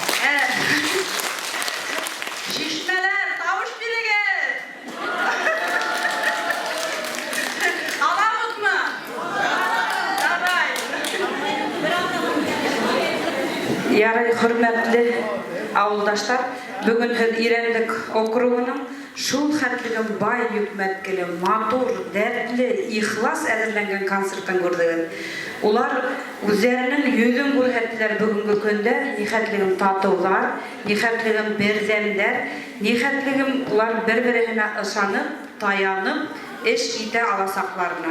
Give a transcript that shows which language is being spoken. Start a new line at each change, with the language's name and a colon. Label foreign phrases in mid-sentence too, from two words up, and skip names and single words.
Bashkir: Шишмәләр, тавыш бирегез. Аламызмы? Давай. Ярый, хөрмәтле ауылдаштар, бүгін һеҙ Ирәндек округының шул хәтлеген бай йөкмәткеле, матур, дәртле, ихлас әҙерләнгән концерттан күрҙегеҙ. Улар үҙҙәренең йөҙөн күрһәттеләр бүгенге көндә, нихәтлеген татыуҙар, нихәтлеген берҙәмдәр, нихәтлеген улар бер-береһенә ышанып, таянып, эш итә аласаҡларына.